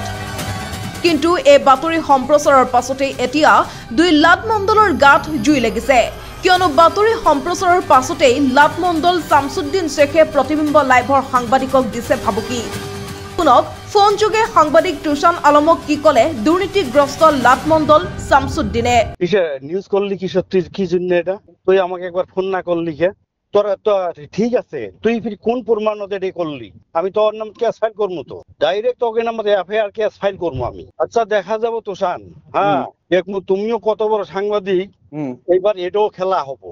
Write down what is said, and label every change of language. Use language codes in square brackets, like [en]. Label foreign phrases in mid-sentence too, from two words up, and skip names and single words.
[as] কিন্তু এই বাতৰি সম্প্ৰচাৰৰ পাছতে এতিয়া 2 লাভ মণ্ডলৰ গাত জুই লাগিছে, কিয়নো বাতৰি সম্প্ৰচাৰৰ পাছতেই লাভ মণ্ডল শামছুদ্দিন শেখে প্ৰতিবিম্ব লাইভৰ সাংবাদিকক দিছে ভাবুকি। শুনক ফোনযোগে সাংবাদিক তুষান আলমক কি কলে দুৰ্নীতিগ্ৰস্ত লাভ মণ্ডল শামছুদ্দিনে। [bn] নিউজ করলি কি সত্যি কি জন্য এটা? তুই আমাকে একবার ফোন না করলি কে? তোরা তো ঠিক আছে, তুই ফির কোন প্রমাণতে এটা করলি? আমি তোর নাম [en] case file [bn] করবো, তো ডাইরেক্ট তোকে নাম [en] FIR case file [bn] করবো আমি। আচ্ছা দেখা যাব তোষান। হ্যাঁ তুমিও কত বড় সাংবাদিক, এইবার এটাও খেলা হবো।